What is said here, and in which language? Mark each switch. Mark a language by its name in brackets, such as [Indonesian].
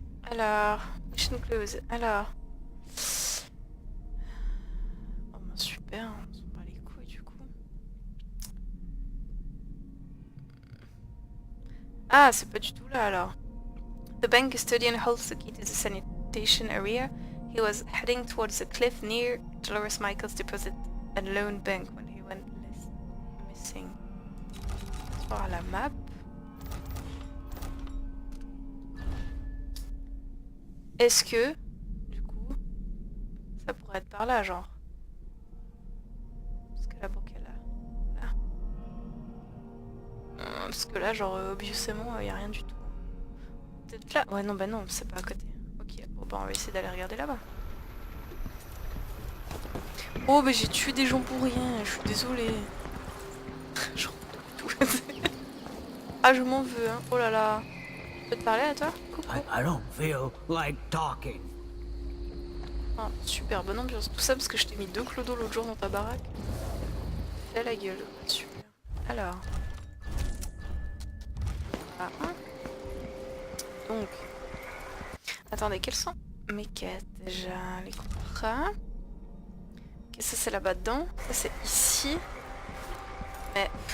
[French] Alors, mission close. Alors. Oh bah super, on s'en bat les couilles du coup. Ah, c'est pas du tout là alors. [English] The bank custodian holds the key to the sanitation area. He was heading towards the cliff near Dolores Michaels deposit and loan bank when he went missing. [French] On va voir la map. Est-ce que, du coup, ça pourrait être par là, genre? Parce que la banque est là. Là. Parce que là, genre, obviously, y a rien du tout. Peut-être là? Ouais, non, bah non, c'est pas à côté. Ok, bon, bah on va essayer d'aller regarder là-bas. Oh, bah j'ai tué des gens pour rien, je suis désolée. Je tout. Ah, je m'en veux, hein. Oh là là. Je peux te parler à toi? Coucou. [English] I don't feel like talking. [French] Ah, super bonne ambiance. Tout ça parce que je t'ai mis 2 clodos l'autre jour dans ta baraque. Fais la gueule. Super. Alors. Ah, hein. Donc. Attendez, quelles sont mes quêtes déjà? Les contrats. Ok, ça c'est là-bas dedans. Ça c'est ici. Mais...